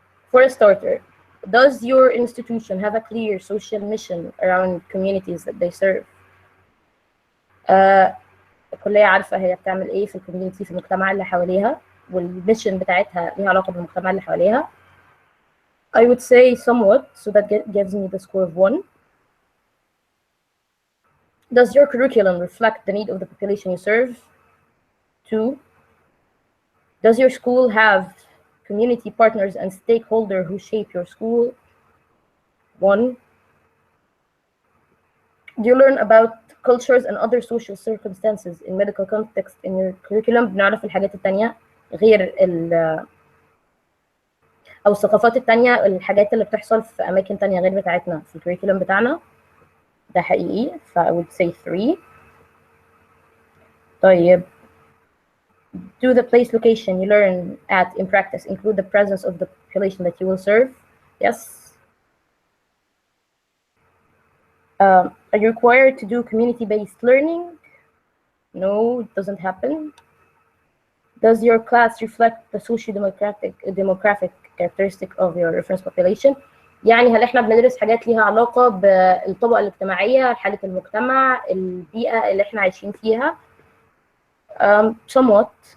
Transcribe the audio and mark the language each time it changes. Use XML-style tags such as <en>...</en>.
<en>For a starter, does your institution have a clear social mission around communities that they serve?</en> <ar>الكلية عارفة هي بتعمل ايه في الكوميونتي، في المجتمع اللي حواليها، والميشن بتاعتها ليها علاقة بالمجتمع اللي حواليها.</ar> <en>I would say somewhat, so that gives me the score of 1. Does your curriculum reflect the need of the population you serve? 2. Does your school have community partners and stakeholders who shape your school? 1. Do you learn about cultures and other social circumstances in medical context in your curriculum?</en> <ar>بنعرف الحاجات التانية غير أو الثقافات التانية، الحاجات اللي بتحصل في أماكن تانية غير بتاعتنا في الكريكولم بتاعنا. ده حقيقي. ف</ar> <en>I would say 3.</en> <ar>طيب.</ar> <en>Do the place location you learn at in practice include the presence of the population that you will serve? Yes. Are you required to do community-based learning? No, it doesn't happen. Does your class reflect the socio-demographic characteristic of your reference population?</en> <ar>يعني هل احنا بندرس حاجات ليها علاقة بالطبقة الاجتماعية، حالة المجتمع، البيئة اللي احنا عايشين فيها؟</ar> <en>Somewhat.</en>